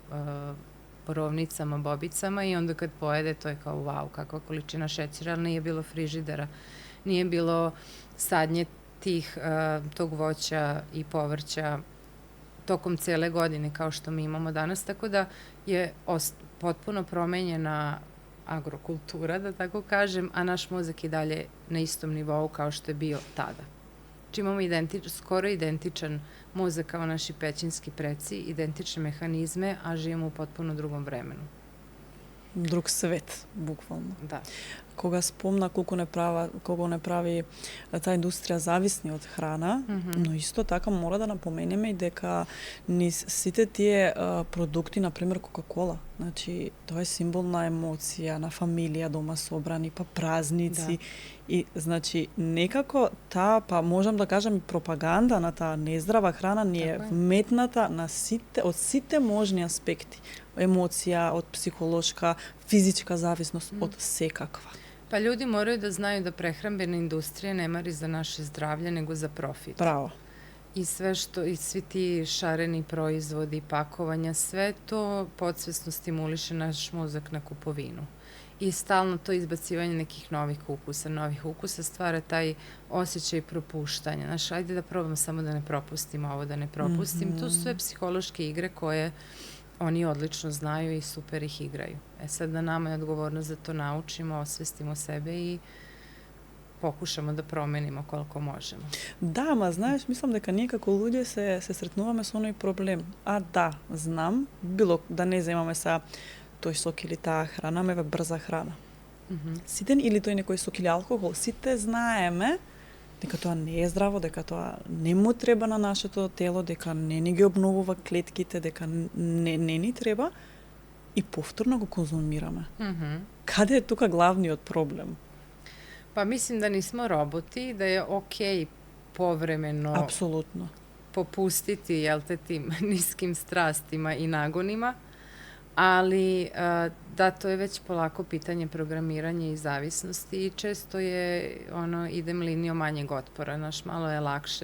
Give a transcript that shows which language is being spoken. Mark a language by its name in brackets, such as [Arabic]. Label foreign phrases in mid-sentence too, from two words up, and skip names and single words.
[Serbian] borovnicama, bobicama i onda kad pojede to je kao wow, kakva količina šećera, ali nije bilo frižidera, nije bilo sadnje tog voća i povrća tokom cele godine kao što mi imamo danas, tako da je potpuno promenjena agrokultura, da tako kažem, a naš mozak je dalje na istom nivou kao što je bio tada. Znači imamo skoro identičan mozak kao naši pećinski preci, identične mehanizme, a živimo u potpuno drugom vremenu. [Macedonian] Друг свет, буквално. Да. Кога спомна колку не прави таа индустрија зависни од храна, но исто така мора да напоменеме и дека низ сите тие продукти, например Кока-кола, значи тоа е символ на емоција, на фамилија, дома собрани, па празници. Да. И значи некако таа, па можам да кажам и пропаганда на таа нездрава храна ни е вметната на од сите можни аспекти. Емоција, од психолошка, физичка зависност, од секаква. [Serbian] Pa ljudi moraju da znaju da prehrambena industrija ne mari za naše zdravlje, nego za profit. Pravo. I svi ti šareni proizvodi, pakovanja, sve to podsvesno stimuliše naš mozak na kupovinu. I stalno to izbacivanje nekih novih ukusa stvara taj osjećaj propuštanja. Znaš, ajde da probam samo da ne propustim ovo, da ne propustim. To su sve psihološke igre koje oni odlično znaju i super ih igraju. Sad na nama je odgovornost da to naučimo, osvestimo sebe i pokušamo da promenimo koliko možemo. Da, [Macedonian] ма знаеш, мислам дека ние како луѓе се сретнуваме со оној проблем. А да, знам, било да не земаме са тој сок или таа храна, меве брза храна. Сите или тој некој сок или алкохол, сите знаеме дека тоа не е здраво, дека тоа не му треба на нашето тело, дека не ни ги обновува клетките, дека не ни треба и повторно го конзумираме. Каде е тука главниот проблем? [Serbian] Pa mislim da nismo roboti, da je okej povremeno Apsolutno. popustiti, jel te, tim niskim strastima i nagonima, ali da, to je već polako pitanje programiranja i zavisnosti i često je idem linijom manjeg otpora, malo je lakše.